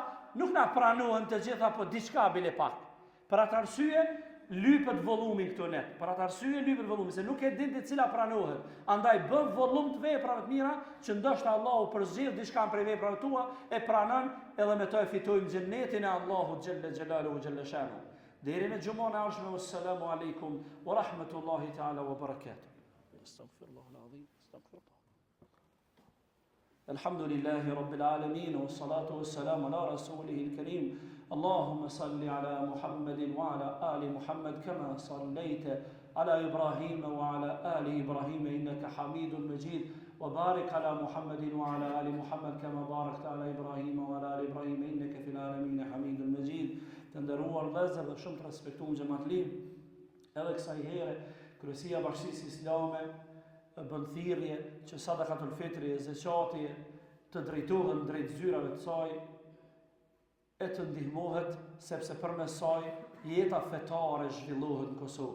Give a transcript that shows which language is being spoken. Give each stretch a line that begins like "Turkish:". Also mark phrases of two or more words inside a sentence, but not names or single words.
Albanian: Ndoshta nuk na pranohen të gjitha, po diçka bile pak. Për atë arsye lypet volumi këtu net. Për atë arsye lypet volumi, se nuk e din të cila pranohet. Andaj bën volum të veprave të mira, që ndoshta Allahu përzgjedh diçka prej veprave tua, e pranon, edhe me to e fitojmë xhennetin e Allahut
Arabic: جل جلاله جل شأنه.
Albanian: Deri në xhumën e ardhshme,
Arabic: والسلام عليكم ورحمة الله تعالى وبركاته. أستغفر الله العظيم أستغفر الله. الحمد لله رب العالمين والصلاة والسلام على رسوله الكريم اللهم صل على محمد وعلى آل محمد كما صليت على إبراهيم وعلى آل إبراهيم إنك حميد مجيد وبارك على محمد وعلى آل محمد كما باركت على إبراهيم وعلى آل إبراهيم إنك في العالمين حميد مجيد.
Albanian: Të nderuar vëllezër dhe shumë të respektuar xhamatli, edhe kësaj here Kryesia e Bashkisë Islame bën thirrje që
Arabic: صدقة الفطر
Albanian: e zeqati të drejtohen drejt zyrave të saj e të ndihmohet, sepse përmes saj jeta fetare zhvillohet në Kosovë.